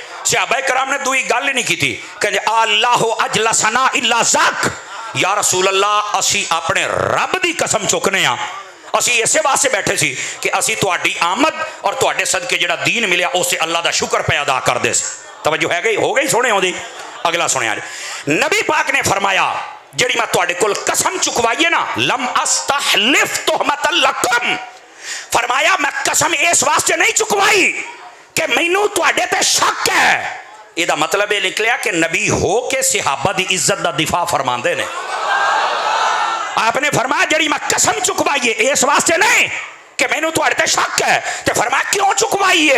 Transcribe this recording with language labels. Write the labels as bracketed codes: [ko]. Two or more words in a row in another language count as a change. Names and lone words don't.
[pa] صحابہ کرام نے دوئی گل ہی نہیں کی تھی، کہتے [ar] الله أجلسنا إلا ذاك، يا رسول الله [pa] اسی اپنے رب دی قسم چکنے آ، اسی اسے واسطے بیٹھے سی کہ اسی تہاڈی آمد اور تہاڈے صدقے جیہڑا دین ملیا اس سے اللہ دا شکر پے ادا کر دے. توجہ ہے گئی، ہو گئی سونے آؤندی۔ اگلا سنیا نبی پاک نے فرمایا جیہڑی میں تہاڈے کول قسم چکوائی ہے نا, [ar] لم أستحلف تهمة لكم, [pa] فرمایا میں قسم اس واسطے نہیں چکوائی کہ مینوں تہاڈے تے شک ہے. ایہدا مطلب یہ نکلیا کہ نبی ہو کے صحابہ دی عزت دا دفاع فرماندے نے. آپ نے فرمایا جیہڑی میں قسم چکوائی ہے اس واسطے نہیں کہ مینوں تہاڈے تے شک ہے، تو فرمایا کیوں چکوائی ہے.